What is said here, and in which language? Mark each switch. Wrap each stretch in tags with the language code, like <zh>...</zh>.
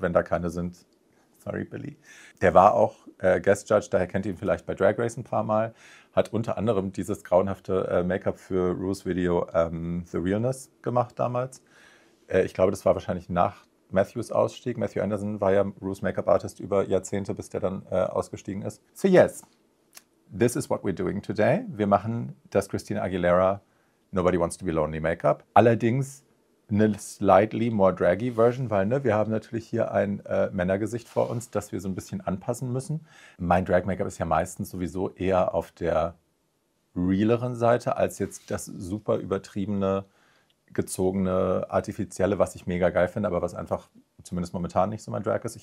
<de>Wenn da keine sind, sorry Billy. Der war auch Guest Judge, daher kennt ihr ihn vielleicht bei Drag Race ein paar Mal. Hat unter anderem dieses grauenhafte Make-up für Ru's Video The Realness gemacht damals. Ich glaube, das war wahrscheinlich nach Matthews Ausstieg. Matthew Anderson war ja Ru's Make-up-Artist über Jahrzehnte, bis der dann ausgestiegen ist.</de> <en>So yes, this is what we're doing today.</en> <de>Wir machen das Christina Aguilera Nobody Wants to Be Lonely Make-up. Allerdings eine</de> <en>slightly more draggy</en> <de>Version, weil wir haben natürlich hier ein Männergesicht vor uns, das wir so ein bisschen anpassen müssen. Mein Drag-Make-up ist ja meistens sowieso eher auf der realeren Seite als jetzt das super übertriebene, gezogene, artifizielle, was ich mega geil finde, aber was einfach zumindest momentan nicht so mein Drag ist.</de>